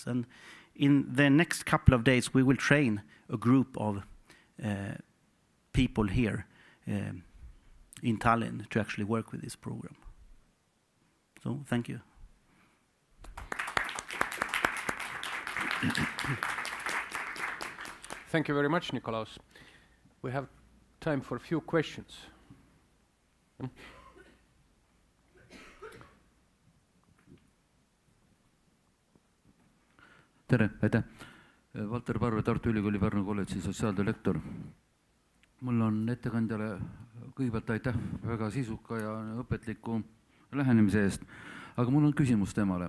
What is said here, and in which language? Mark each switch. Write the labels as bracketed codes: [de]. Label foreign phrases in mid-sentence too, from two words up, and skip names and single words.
[en] And in the next couple of days, we will train a group of people here in Tallinn to actually work with this program. So, thank you. Thank you very much, Nikolaus. We have time for a few questions. [et] Tere, aitäh. Valter Parve, Tartu Ülikooli Pärnu kolledži sotsiaaldirektor. Mul on ettekandjale kõigepealt aitäh väga sisuka ja õpetliku lähenemise eest, aga mul on küsimus temale.